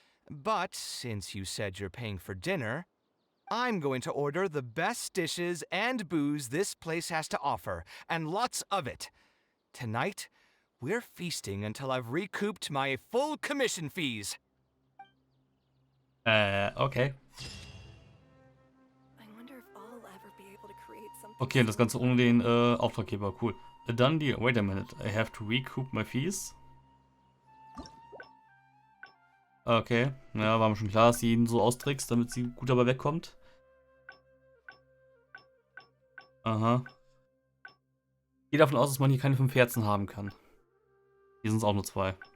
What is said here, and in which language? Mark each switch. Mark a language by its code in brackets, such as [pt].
[en] But since you said you're paying for dinner, I'm going to order the best dishes and booze this place has to offer, and lots of it. Tonight, we're feasting until I've recouped my full commission fees. Okay. I wonder if I'll ever be able to create something. [de] Okay, das Ganze ohne den Auftraggeber, cool. [en] A done deal. Wait a minute, I have to recoup my fees? [de] Okay, ja, war mir schon klar, dass sie ihn so austrickst, damit sie gut dabei wegkommt. Aha. Ich gehe davon aus, dass man hier keine 5 Herzen haben kann. Hier sind es auch nur 2.